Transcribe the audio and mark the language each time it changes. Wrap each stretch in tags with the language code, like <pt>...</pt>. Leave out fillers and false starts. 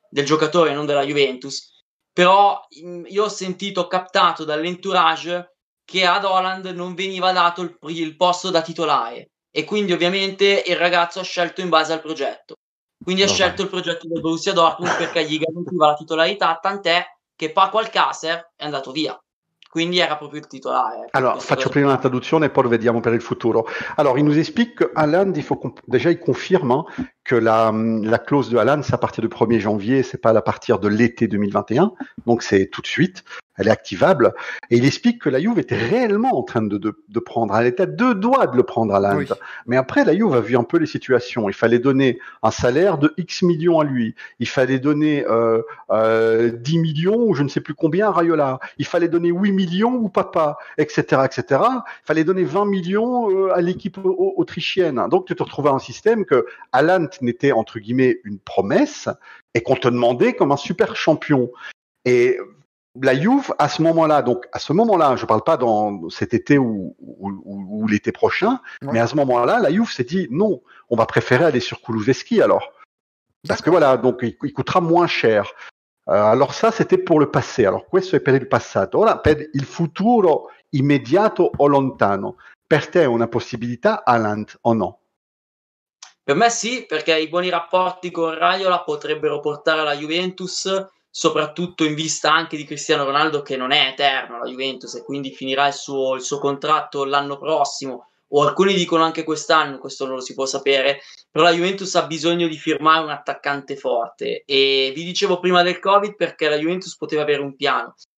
<it>giocatore, non della Juventus, però io ho captato dall'entourage che ad Haaland non veniva dato il posto da titolare e quindi ovviamente il ragazzo ha scelto in base al progetto, quindi ha scelto il progetto del Borussia Dortmund perché gli garantiva la titolarità, tant'è che Paco Alcacer è andato via, quindi era proprio il titolare. Alors, faccio prima la traduzione e poi vediamo per il futuro.</it> <fr>Alors, il nous explique que Haaland, déjà, il confirme que la clause de Haaland, c'est à partir du 1er janvier, c'est pas à partir de l'été 2021, donc c'est tout de suite, elle est activable, et il explique que la Juve était réellement en train de prendre, elle était à 2 doigts de le prendre Haaland, oui. Mais après, la Juve a vu un peu les situations, il fallait donner un salaire de X millions à lui, il fallait donner 10 millions ou je ne sais plus combien à Raiola, il fallait donner 8 millions ou Papa, etc., etc., il fallait donner 20 millions à l'équipe autrichienne, donc tu te retrouvais à un système que Haaland n'était entre guillemets une promesse et qu'on te demandait comme un super champion. Et la Juve, à ce moment-là, je parle pas dans cet été ou l'été prochain, mais à ce moment-là, la Juve s'est dit non, on va préférer aller sur Kulusevski alors. Parce que voilà, donc il coûtera moins cher. Alors ça, c'était pour le passé.</fr> <it>Alors questo è per il passato. Ora per il futuro immediato o lontano. Per te è una possibilità, Haaland, o no? Per me sì, perché i buoni rapporti con Raiola potrebbero portare la Juventus, soprattutto in vista anche di Cristiano Ronaldo, che non è eterno la Juventus e quindi finirà il suo contratto l'anno prossimo, o alcuni dicono anche quest'anno, questo non lo si può sapere, però la Juventus ha bisogno di firmare un attaccante forte e vi dicevo prima del Covid perché la Juventus poteva avere un piano.</it>